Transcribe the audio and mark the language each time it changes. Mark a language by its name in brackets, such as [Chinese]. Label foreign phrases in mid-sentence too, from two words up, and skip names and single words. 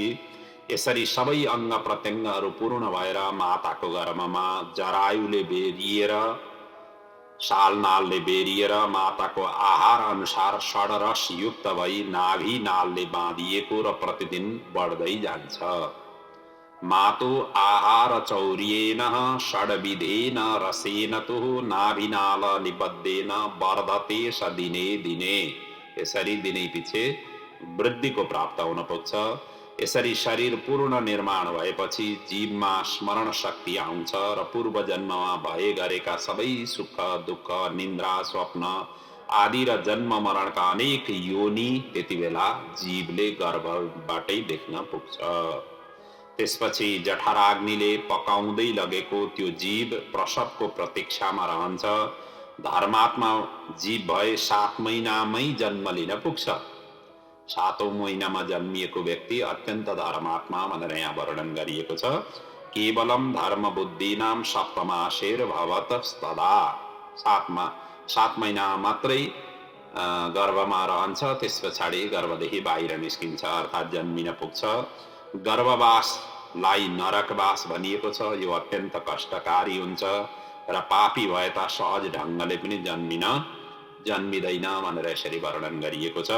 [Nepali] यसरी सबै अङ्ग प्रत्यङ्गहरू पूर्ण भएर माताको गर्भमा जरायुले बेरिएर, शालनालले बेरिएर माताको आहार अनुसार षडरस युक्त भई नाभि नालले बाँधिएको र प्रतिदिन बढ्दै जान्छ। [Sanskrit] मातो आहार चौर्येन षड्विधेन रसेन तु नाभिनाल निबद्धेन वर्धते स दिने दिने। [Nepali] यसरी दिनै पछि वृद्धिको प्राप्त हुन पुग्छ। यसरी शरीर पूर्ण निर्माण भएपछि जीवमा स्मरण शक्ति आउँछ र पूर्व जन्ममा भए गरेका सबै सुख दुःख निन्द्रा स्वप्न आदि र जन्म मरणका अनेक योनि त्यति बेला जीवले गर्भबाटै देख्न पुग्छ। त्यसपछि जठराग्निले पकाउँदै लगेको त्यो जीव प्रसवको प्रतीक्षामा रहन्छ। धर्मात्मा जीव भए 7 महिनामै जन्म लिन पुग्छ। 7औं महिनामा जन्मिएको व्यक्ति अत्यन्त धर्मात्मा भनेर यहाँ वर्णन गरिएको छ। [Sanskrit] केवलम धर्म बुद्धिनाम सप्तमासेर भवतस्तदा। [Nepali] 7 महिना मात्रै गर्भमा रहन्छ, त्यस पछाडि गर्भदेखि बाहिर निस्किन्छ अर्थात् जन्मिन पुग्छ। गर्भवासलाई नरकवास भनिएको छ। यो अत्यन्त कष्टकारी हुन्छ र पापी भए त सहज ढङ्गले पनि जन्मिँदैन भनेर यसरी वर्णन गरिएको छ।